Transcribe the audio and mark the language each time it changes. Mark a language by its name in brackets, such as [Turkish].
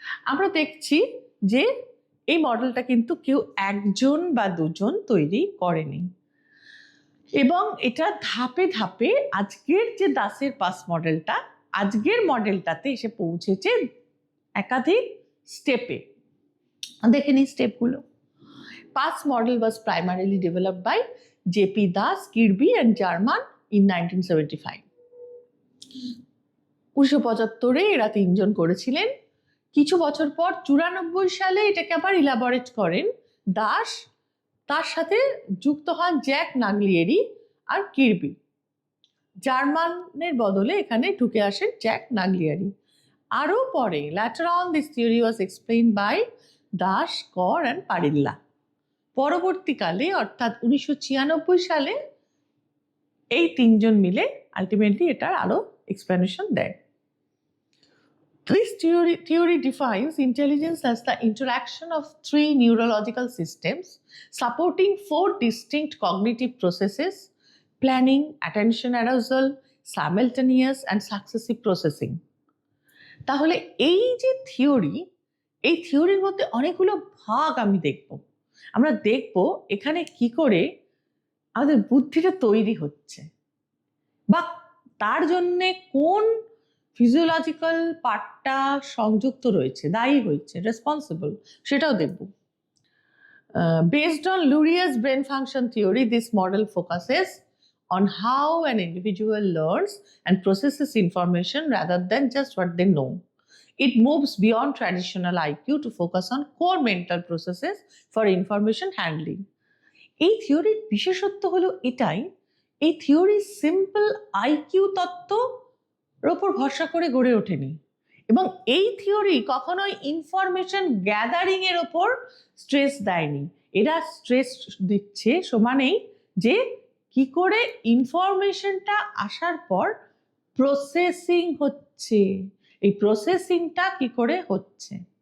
[Bangla] আমরা দেখছি যে এই মডেলটা কিন্তু কেউ একজন বা দুজন তৈরি করেনি, এবং এটা ধাপে ধাপে আজকের যে দাসের পাস মডেলটা, আজকের মডেলটাতে এসে পৌঁছেছে একাধিক স্টেপে। দেখে নিই স্টেপগুলো। [English] PASS model was primarily developed by J.P. Das, Kirby and Jarman in 1975. [Bangla] 1975 এরা তিনজন করেছিলেন। কিছু বছর পর 94 সালে এটাকে আবার ইলাবোরেট করেন দাস, তার সাথে যুক্ত হন জ্যাক নাগলিয়েরি আর কিরবি। জার্মানের বদলে এখানে ঢুকে আসেন জ্যাক নাগলিয়েরি। আরও পরে [English] later on this theory was explained by Das, Kar and Parrila. [Bangla] পরবর্তীকালে অর্থাৎ 1996 সালে এই তিনজন মিলে আলটিমেটলি এটার আরো এক্সপ্লেনেশন দেয়। [English] This theory defines intelligence as the interaction of 3 neurological systems supporting 4 distinct cognitive processes: planning, attention arousal, simultaneous and successive processing. [Bangla] তাহলে এই যে থিওরি, এই থিওরির মধ্যে অনেকগুলো ভাগ আমি দেখব। আমরা দেখব এখানে কি করে আমাদের বুদ্ধিটা তৈরি হচ্ছে বা তার জন্যে কোন ফিজিওলজিক্যাল পার্টটা সংযুক্ত রয়েছে, দায়ী হয়েছে, রেসপন্সিবল, সেটাও দেখব। [English] Based on Lurier's brain function theory, this model focuses on how an individual learns and processes information rather than just what they know. It moves beyond traditional IQ to focus on core mental processes for information handling. [Bangla] এই থিওরির বিশেষত্ব হলো এটাই, এই theory simple IQ তত্ত্বর ওপর ভরসা করে গড়ে ওঠেনি, এবং এই থিওরি কখনোই ইনফরমেশন গ্যাদারিং এর ওপর স্ট্রেস দেয়নি। এরা স্ট্রেস দিচ্ছে সমানেই যে কি করে ইনফরমেশনটা আসার পর প্রসেসিং হচ্ছে, এই প্রসেসিংটা কি করে হচ্ছে।